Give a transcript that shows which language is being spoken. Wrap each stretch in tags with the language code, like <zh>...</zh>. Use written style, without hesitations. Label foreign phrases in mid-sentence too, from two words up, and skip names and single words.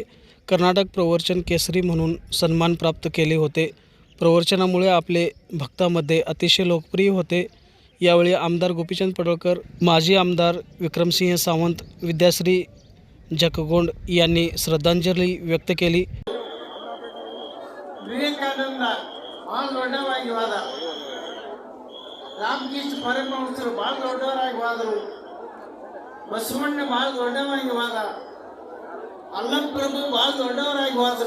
<mr>कर्नाटक प्रवचन केसरी म्हणून सन्मान प्राप्त केले होते. प्रवचनामुळे आपले भक्तांमध्ये अतिशय लोकप्रिय होते. यावेळी आमदार गोपीचंद पडळकर, माजी आमदार विक्रमसिंह सावंत, विद्याश्री जकगोंड यांनी श्रद्धांजली व्यक्त केली.</mr> <kn>ವಿವೇಕಾನಂದ ಭಾಳ ದೊಡ್ಡವಾಗಿ ಹೋದ. ರಾಮಕೃಷ್ಣ ಪರಮಹಂಸರು ಭಾಳ ದೊಡ್ಡವರಾಗಿ ಹೋದರು. ಬಸವಣ್ಣ ಭಾಳ ದೊಡ್ಡವಾಗಿ ಹೋದ. ಅಲ್ಲಪ್ರಭು ಭಾಳ ದೊಡ್ಡವರಾಗಿ ಹೋದರು.</kn>